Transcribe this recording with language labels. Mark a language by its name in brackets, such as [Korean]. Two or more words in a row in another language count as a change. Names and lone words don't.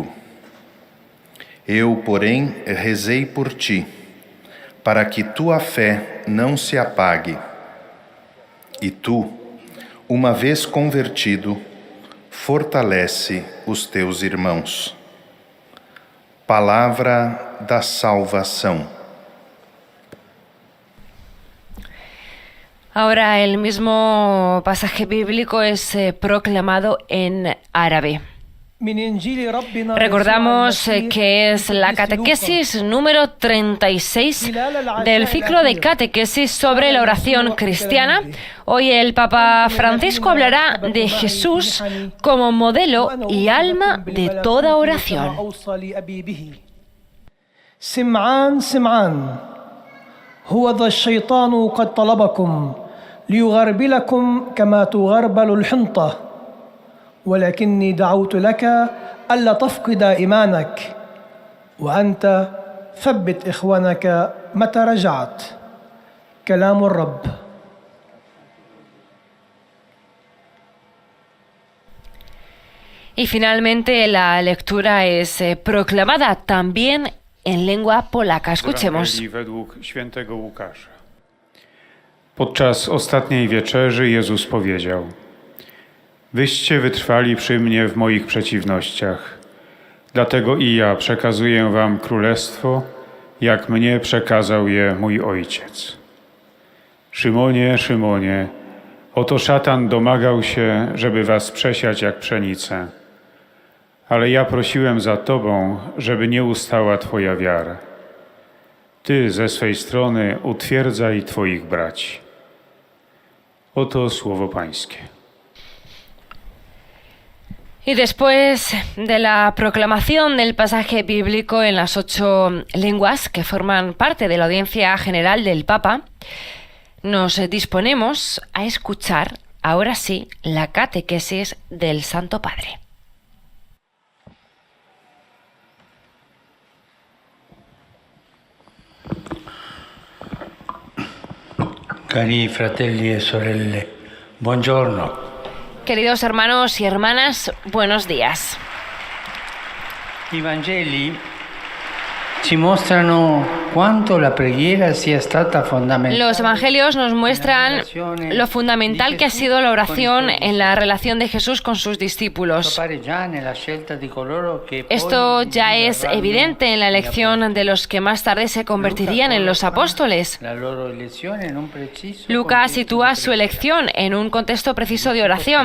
[Portuguese] Eu, porém, rezei por ti, para que tua fé não se apague. E tu, uma vez convertido, fortalece os teus irmãos. Palavra da salvação. [Spanish] Ahora el mismo pasaje bíblico es proclamado en árabe. Recordamos que es la catequesis número 36 del ciclo de catequesis sobre la oración cristiana. Hoy el Papa Francisco hablará de Jesús como modelo y alma de toda oración. [Arabic] سمعان سمعان هو ذا الشيطان قد طلبكم ليغربلكم كما تغربل الحنطة ولكني دعوت لك ألا تفقد إيمانك وأنت ثبت إخوانك متى رجعت. كلام الرب. [Spanish] Y finalmente la lectura es proclamada también en lengua polaca. Escuchemos. [Polish] Podczas ostatniej wieczerzy Jezus powiedział: Wyście wytrwali przy mnie w moich przeciwnościach, dlatego i ja przekazuję wam królestwo, jak mnie przekazał je mój Ojciec. Szymonie, Szymonie, oto szatan domagał się, żeby was przesiać jak pszenicę. Ale ja prosiłem za tobą, żeby nie ustała twoja wiara. Ty ze swej strony utwierdzaj twoich braci. Oto słowo Pańskie. [Spanish] Y después de la proclamación del pasaje bíblico en las 8 lenguas que forman parte de la audiencia general del Papa, nos disponemos a escuchar, ahora sí, la catequesis del Santo Padre. [Italian] Cari fratelli e sorelle, buongiorno. [Spanish] Queridos hermanos y hermanas, buenos días. [Italian] I Vangeli ci mostrano quanto la preghiera sia stata fondamentale. [Spanish] Los evangelios nos muestran lo fundamental que ha sido la oración en la relación de Jesús con sus discípulos. Esto ya es evidente en la elección de los que más tarde se convertirían en los apóstoles. Lucas sitúa su elección en un contexto preciso de oración.